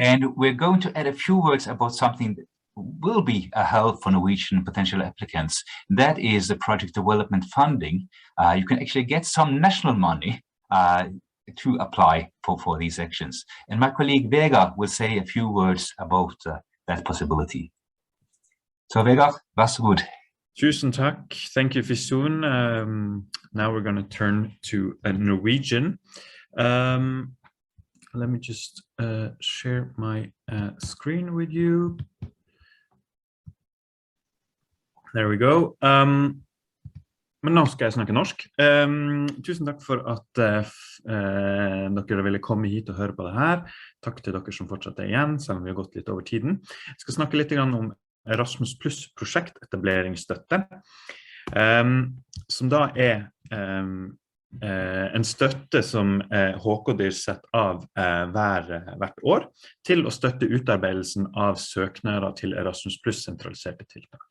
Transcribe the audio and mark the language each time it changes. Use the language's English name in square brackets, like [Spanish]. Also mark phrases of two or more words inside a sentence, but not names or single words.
[English] And we're going to add a few words about something that will be a help for Norwegian potential applicants. That is the project development funding. You can actually get some national money to apply for these sections. And my colleague Vegard will say a few words about that possibility. [Norwegian] So Vegard, vær så god. Tusen takk. [English] Thank you, Fisoon. Now we're going to turn to Norwegian. Let me just share my screen with you. There we go. [Norwegian] Men nå skal jeg snakke norsk. Tusen takk for at dere ville komme hit og høre på det her. Takk til dere som fortsatt er igjen, selv om vi har gått litt over tiden. Jeg skal snakke litt om Erasmus Plus prosjektetableringsstøtte, som da er en støtte som HKDIR setter av hvert år til å støtte utarbeidelsen av søknader til Erasmus Plus sentraliserte tiltak.